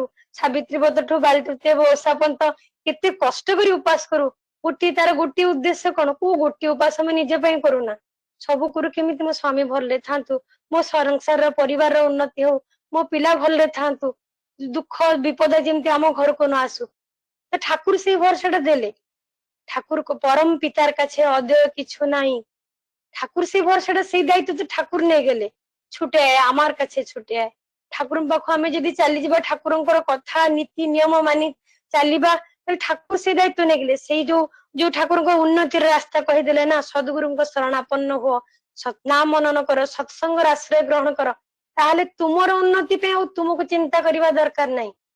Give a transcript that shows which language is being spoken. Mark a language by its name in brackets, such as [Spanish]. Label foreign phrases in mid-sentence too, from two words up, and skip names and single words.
[Odia] ସାବିତ୍ରୀ ବ୍ରତଠୁ ବାଳି ତୃତୀୟା ଓଷା ପର୍ଯ୍ୟନ୍ତ କେତେ କଷ୍ଟ କରି ଉପାସ କରୁ। ତାର ଗୋଟିଏ ଉଦ୍ଦେଶ୍ୟ କଣ? କୋଉ ଗୋଟିଏ ଉପାସ ଆମେ ନିଜ ପାଇଁ କରୁନା। ସବୁ କରୁ କେମିତି ମୋ ସ୍ଵାମୀ ଭଲରେ ଥାନ୍ତୁ, ମୋ ସଂସାରର ପରିବାରର ଉନ୍ନତି ହଉ, ମୋ ପିଲା ଭଲରେ ଥାନ୍ତୁ, ଦୁଃଖ ବିପଦ ଯେମିତି ଆମ ଘରକୁ ନ ଆସୁ। ତ ଠାକୁର ସେଇ ଭରସାଟା ଦେଲେ। [Bangla] ঠাকুর পরম পিতার কাছে অদেয় কিছু নাই। ঠাকুর সেই ভরসাটা, সেই দায়িত্ব তো ঠাকুর নিয়ে গেলে। ছুটে আয় আমার কাছে, ছুটে আয়। [Odia] ঠাকুরଙ୍କ ପାଖକୁ ଆମେ ଯଦି ଚାଲିଯିବା, ଠାକୁରଙ୍କର କଥା ନୀତି ନିୟମ ମାନି ଚାଲିବା, ତାହେଲେ ଠାକୁର ସେଇ ଦାୟିତ୍ବ ନେଇଗଲେ। ସେଇ ଯୋଉ ଠାକୁରଙ୍କ ଉନ୍ନତିର ରାସ୍ତା କହିଦେଲେ ନା, ସଦ୍ଗୁରୁଙ୍କ ଶରଣାପନ୍ନ ହୁଅ, ସତନାମ ମନନ କର, ସତ୍ସଙ୍ଗର ଆଶ୍ରୟ ଗ୍ରହଣ କର, ତାହେଲେ ତୁମର ଉନ୍ନତି ପାଇଁ ଆଉ ତୁମକୁ ଚିନ୍ତା କରିବା ଦରକାର ନାହିଁ।